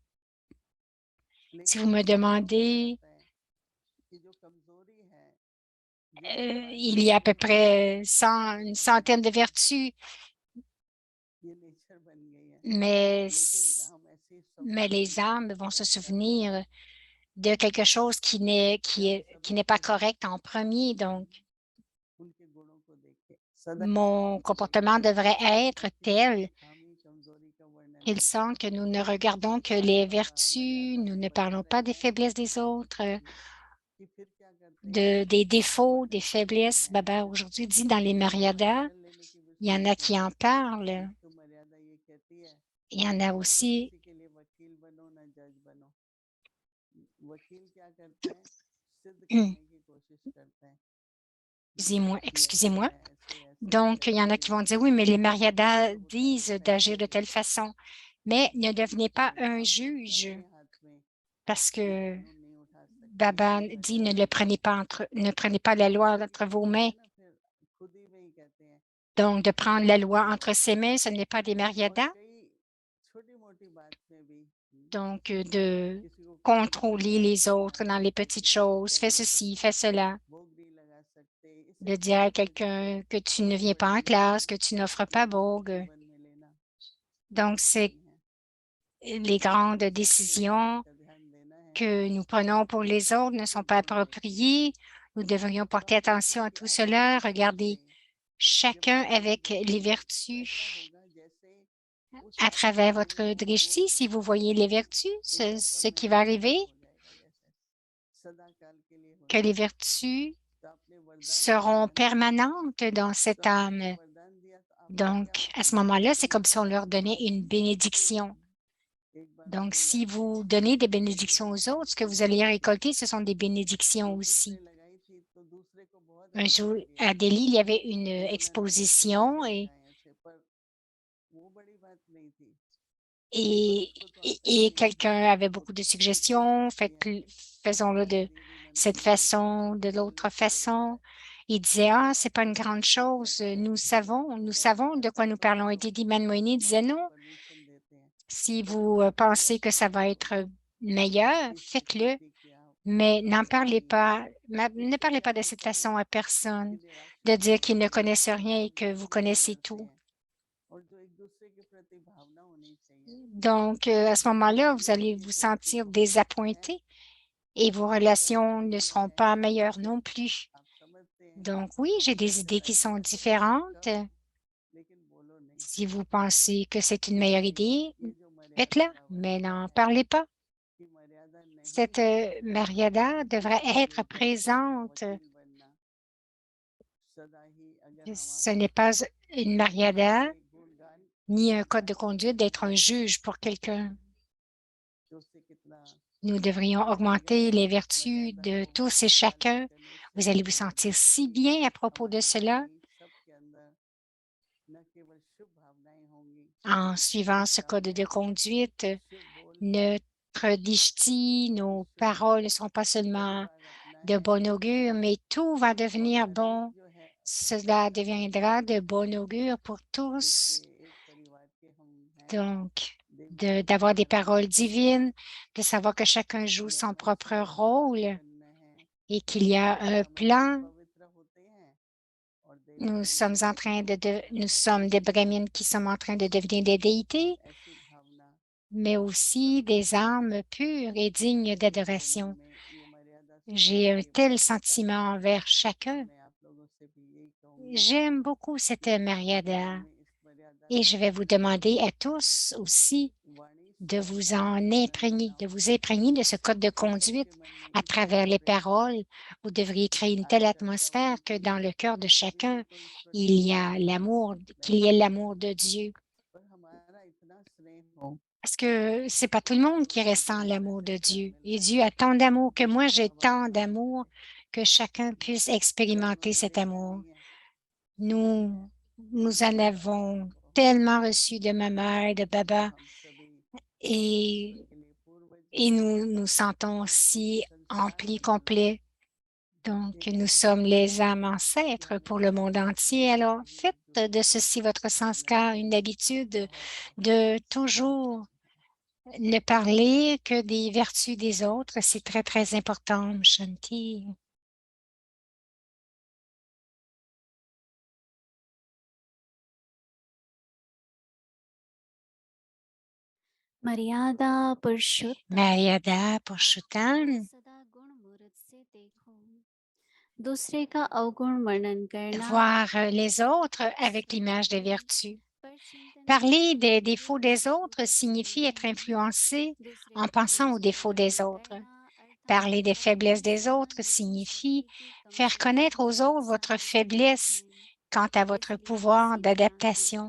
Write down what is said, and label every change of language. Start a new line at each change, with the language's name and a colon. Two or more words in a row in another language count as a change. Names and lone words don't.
French: si vous me demandez, il y a à peu près une centaine de vertus, mais les âmes vont se souvenir de quelque chose qui n'est pas correct en premier. Donc, mon comportement devrait être tel qu'ils sentent que nous ne regardons que les vertus, nous ne parlons pas des faiblesses des autres,
Hindi: कि फिर क्या करते हैं
French: des
Hindi: वो
French: défauts, des
Hindi: बटन दबाना
French: faiblesses.
Hindi: है
French: Baba aujourd'hui dit dans les
Hindi: किसी को
French: Mariadas,
Hindi: एडमिशन लेने की भी
French: il y en a
Hindi: सोचते
French: qui
Hindi: हैं
French: en parlent,
Hindi: एक तो मर्यादा ये कहती है
French: il y en
Hindi: कि
French: a
Hindi: ना तो
French: aussi,
Hindi: किसी के लिए वकील बनो ना जज बनो वकील क्या करते हैं सिद्ध करने की कोशिश करते हैं कि ऐसा
French: excusez-moi.
Hindi: है ऐसे ऐसे
French: Donc, il y en a
Hindi: करके
French: qui vont dire, oui, mais les Mariadas
Hindi: जो होता है वो
French: disent d'agir de
Hindi: फैसले
French: telle
Hindi: देता है
French: façon, mais ne
Hindi: तो
French: devenez pas un
Hindi: आप
French: juge
Hindi: अपने हाथ में
French: parce
Hindi: ये
French: que
Hindi: कानून नहीं उठा सकते
French: Baba
Hindi: ये
French: dit ne
Hindi: मर्यादा
French: le
Hindi: नहीं
French: prenez
Hindi: उठा
French: pas
Hindi: सकते
French: ne prenez pas la loi
Hindi: फिर
French: entre vos
Hindi: कहते
French: mains.
Hindi: हैं ना फिर खुद ही में ही कहते हैं
French: Donc, de
Hindi: कि
French: prendre la loi entre ses mains, ce n'est pas des
Hindi: और
French: Mariadas.
Hindi: कई छोटी मोटी बात में भी
French: Donc, de
Hindi: किसी को कुछ पूछना
French: contrôler
Hindi: है
French: les
Hindi: तो
French: autres dans
Hindi: माता
French: les
Hindi: पिता
French: petites
Hindi: की बात
French: choses, fais
Hindi: कहें तो
French: ceci, fais cela,
Hindi: भोग नहीं लगा सकते इसे
French: de dire à
Hindi: छोटे छोटे
French: quelqu'un que tu ne
Hindi: बड़े
French: viens pas
Hindi: बड़े
French: en
Hindi: नहीं
French: classe,
Hindi: है
French: que tu n'offres
Hindi: ये
French: pas
Hindi: हमें
French: bourg.
Hindi: जीवन में लेना
French: Donc, c'est
Hindi: नहीं है
French: les
Hindi: हमें
French: grandes
Hindi: सबके व्यवहार
French: décisions
Hindi: का ध्यान देना है
French: que nous prenons pour
Hindi: कि
French: les autres ne
Hindi: सबके
French: sont pas
Hindi: गुण देखें
French: appropriées. Nous devrions
Hindi: तो
French: porter
Hindi: आप
French: attention
Hindi: देखें
French: à
Hindi: कि
French: tout
Hindi: आपके
French: cela,
Hindi: जीवन
French: regarder
Hindi: में जब
French: chacun
Hindi: आप गुण
French: avec les
Hindi: देखेंगे तो ऐसा
French: vertus
Hindi: होगा जैसे उस
French: à
Hindi: आदमी
French: travers
Hindi: के
French: votre
Hindi: वो
French: drishti. Si vous voyez les vertus, ce,
Hindi: एकदम
French: ce qui va
Hindi: परमानेंट
French: arriver,
Hindi: हो जाएगा जैसे सदा काल के लिए
French: que
Hindi: होता
French: les
Hindi: है
French: vertus
Hindi: तो आपने वरदान
French: seront
Hindi: मांगा ना
French: permanentes dans
Hindi: तो
French: cette
Hindi: आपने ये
French: âme.
Hindi: वरदान दिया तो आपको क्या
French: Donc, à ce
Hindi: मिला
French: moment-là, c'est
Hindi: कोई
French: comme si on leur
Hindi: वरदान
French: donnait
Hindi: दिया
French: une bénédiction.
Hindi: एक बार
French: Donc,
Hindi: मुझे
French: si
Hindi: याद है
French: vous donnez des
Hindi: मेरी
French: bénédictions aux
Hindi: बेटी
French: autres, ce que
Hindi: की
French: vous allez
Hindi: लगाई थी
French: récolter, ce sont des bénédictions
Hindi: वो
French: aussi.
Hindi: डिस्प्ले लगाई थी तो दूसरे को बहुत
French: Un
Hindi: अच्छा
French: jour,
Hindi: लगे
French: à Delhi, il y avait une
Hindi: कि उन्होंने डिस्प्ले
French: exposition
Hindi: ऐसे लगाए थे पर वो बड़ी बात नहीं थी पर
French: et,
Hindi: उसको तो आता ही नहीं है
French: quelqu'un avait
Hindi: वो
French: beaucoup de
Hindi: डिस्प्ले
French: suggestions.
Hindi: करती है
French: Faisons-le
Hindi: और
French: de
Hindi: दीदी
French: cette
Hindi: नंदिनी
French: façon, de
Hindi: बोले
French: l'autre
Hindi: कि बड़ी
French: façon.
Hindi: बात
French: Il disait, ah, c'est pas
Hindi: कि
French: une grande
Hindi: डिस्प्ले
French: chose.
Hindi: लगाए
French: Nous
Hindi: बहुत
French: savons
Hindi: बड़ा
French: de quoi nous
Hindi: तो
French: parlons. Et Didi Manmoini
Hindi: हम
French: disait,
Hindi: आपको
French: non,
Hindi: परमिशन देते हैं
French: si
Hindi: तो
French: vous
Hindi: आप भी
French: pensez que
Hindi: ऐसा
French: ça
Hindi: ही
French: va être
Hindi: करो
French: meilleur,
Hindi: किसी
French: faites-le,
Hindi: प्रति कि आप
French: mais n'en parlez
Hindi: आदरणीय
French: pas, ne
Hindi: इससे
French: parlez
Hindi: क्या
French: pas de cette
Hindi: होता है
French: façon à
Hindi: कि
French: personne, de
Hindi: निराशा
French: dire
Hindi: नहीं
French: qu'ils ne
Hindi: होती
French: connaissent rien et
Hindi: हम
French: que vous
Hindi: ग्रहण भी
French: connaissez
Hindi: करते
French: tout.
Hindi: हैं और जो एक दूसरे के प्रति भावना होनी चाहिए
French: Donc, à ce moment-là, vous allez
Hindi: ये
French: vous
Hindi: थोड़ी सी
French: sentir
Hindi: कमी होती है
French: désappointé et vos
Hindi: आपके पास
French: relations ne
Hindi: आइडिया
French: seront
Hindi: है
French: pas meilleures
Hindi: कि
French: non plus.
Hindi: आप समझते हैं
French: Donc, oui, j'ai
Hindi: तो
French: des
Hindi: फिर
French: idées qui sont
Hindi: आइडिया को
French: différentes.
Hindi: कहो लेकिन बोलो नहीं
French: Si vous pensez que c'est une meilleure
Hindi: क्योंकि
French: idée,
Hindi: ये जो मर्यादा
French: faites-la,
Hindi: का
French: mais
Hindi: वचन
French: n'en
Hindi: है
French: parlez pas.
Hindi: कि मर्यादा नहीं
French: Cette
Hindi: है
French: Mariada devrait
Hindi: इसके
French: être
Hindi: विरुद्ध
French: présente.
Hindi: वकील बनना सदा ही अगर हम
French: Ce
Hindi: आपस
French: n'est
Hindi: में
French: pas une
Hindi: दूसरों
French: Mariada
Hindi: के गुणगान
French: ni un code de
Hindi: गुणगान
French: conduite
Hindi: करते
French: d'être un
Hindi: रहेंगे
French: juge pour quelqu'un.
Hindi: तो उससे कितना
French: Nous devrions
Hindi: अच्छा लगेगा
French: augmenter les
Hindi: इस
French: vertus
Hindi: मर्यादा
French: de
Hindi: को
French: tous et
Hindi: पालन
French: chacun.
Hindi: करने से
French: Vous allez vous sentir si bien à propos de
Hindi: हमारी
French: cela
Hindi: वाणी सबके अंदर न केवल शुभ भावनाएं होंगी
French: en suivant
Hindi: शुभ
French: ce code de
Hindi: कामनाएं
French: conduite.
Hindi: शुभ बोल
French: Notre dishti, nos
Hindi: शुभ
French: paroles ne sont pas seulement
Hindi: परिवार अपना
French: de
Hindi: है
French: bon augure, mais tout va
Hindi: और
French: devenir
Hindi: अनेक
French: bon.
Hindi: जो है
French: Cela
Hindi: परिवार
French: deviendra de
Hindi: हैं
French: bon augure pour
Hindi: जिसके
French: tous.
Hindi: एक परिवार के हम हैं
French: Donc,
Hindi: देवी देवता
French: d'avoir des
Hindi: धर्म में
French: paroles divines, de savoir que chacun joue
Hindi: इसलिए
French: son
Hindi: हमें
French: propre
Hindi: समाजवासी
French: rôle
Hindi: बनना है
French: et qu'il y a un
Hindi: हम ऐसे
French: plan.
Hindi: पवित्र होते हैं और देवी देवताओं में परिवर्तित
French: Nous
Hindi: होते हैं
French: sommes des brahmines qui sommes en train de devenir des
Hindi: और
French: déités,
Hindi: ऐसी भावना
French: mais aussi
Hindi: सबके
French: des
Hindi: अंदर
French: âmes pures et dignes
Hindi: मेरे मन
French: d'adoration.
Hindi: में ये मर्यादा सुनने
French: J'ai
Hindi: से
French: un
Hindi: ये
French: tel
Hindi: भाव आता है
French: sentiment envers
Hindi: और
French: chacun.
Hindi: मैं आप लोगों से भी यही कहूंगी
French: J'aime beaucoup cette
Hindi: कि अपने जीवन
French: Mariada
Hindi: में इस मर्यादा
French: et
Hindi: का
French: je vais vous demander à tous aussi
Hindi: वाणी
French: de
Hindi: से
French: vous
Hindi: अपने
French: en
Hindi: मन में
French: imprégner, de
Hindi: बनाओ
French: vous imprégner de ce code de
Hindi: कि सबके
French: conduite
Hindi: मन में
French: à
Hindi: इस तरह
French: travers les
Hindi: प्रेम हो
French: paroles. Vous devriez créer une
Hindi: आज
French: telle
Hindi: चर्चा
French: atmosphère que
Hindi: होगी
French: dans le cœur de
Hindi: किसी
French: chacun,
Hindi: को इस प्रति
French: il y
Hindi: भाव
French: a
Hindi: नहीं हो
French: l'amour,
Hindi: सकता
French: qu'il
Hindi: है
French: y ait l'amour de Dieu.
Hindi: पर हमारा इतना स्नेह हो
French: Parce que c'est pas tout le
Hindi: आप
French: monde qui
Hindi: लोगों को
French: ressent
Hindi: दुनिया में
French: l'amour de
Hindi: संसार
French: Dieu.
Hindi: में
French: Et
Hindi: लाए
French: Dieu a tant d'amour que moi,
Hindi: जिसका
French: j'ai tant
Hindi: वर्तमान
French: d'amour
Hindi: में
French: que chacun puisse
Hindi: जन्म
French: expérimenter cet
Hindi: मिलेगा
French: amour.
Hindi: नहीं है नहीं है
French: Nous, nous en avons
Hindi: वो
French: tellement reçu de ma mère et de
Hindi: जो
French: Baba
Hindi: हम सभी ईश्वर
French: et,
Hindi: के लिए पूर्वज
French: et
Hindi: हैं
French: nous nous sentons
Hindi: और इस
French: aussi
Hindi: संसार
French: amplis,
Hindi: के लिए
French: complets. Donc,
Hindi: एक
French: nous sommes
Hindi: अद्भुत
French: les âmes
Hindi: कि
French: ancêtres
Hindi: हमें
French: pour le monde
Hindi: अपने
French: entier.
Hindi: आप
French: Alors,
Hindi: से भी
French: faites
Hindi: जुड़े
French: de ceci votre
Hindi: रहना
French: sanskar une
Hindi: चाहिए
French: habitude
Hindi: बहुत बहुत
French: de
Hindi: बहुत
French: toujours
Hindi: धन्यवाद
French: ne parler que des vertus des autres. C'est très, très important, Shanti.
Hindi: मर्यादा पुरुषोत्तम
French: Mariada Purushottam,
Hindi: सदा गुण मूर्त से देखो दूसरे का अवगुण वर्णन करना
French: voir les autres avec l'image des vertus. Parler des défauts des autres signifie être influencé en pensant aux défauts des autres. Parler des faiblesses des autres signifie faire connaître aux autres votre faiblesse quant à votre pouvoir d'adaptation.